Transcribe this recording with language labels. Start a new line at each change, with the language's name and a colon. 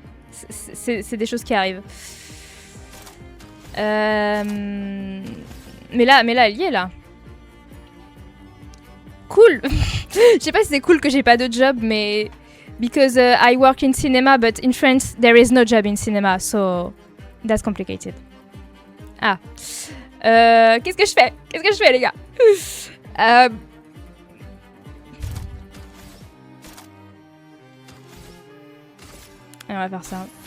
French: C'est des choses qui arrivent. Mais là, elle y est, là. Cool. Je sais pas si c'est cool que j'ai pas de job, mais...
English: Because I work in cinema, but in France, there is no job in cinema, so... That's complicated.
French: Ah. Qu'est-ce que je fais? Qu'est-ce que je fais, les gars? On va faire ça.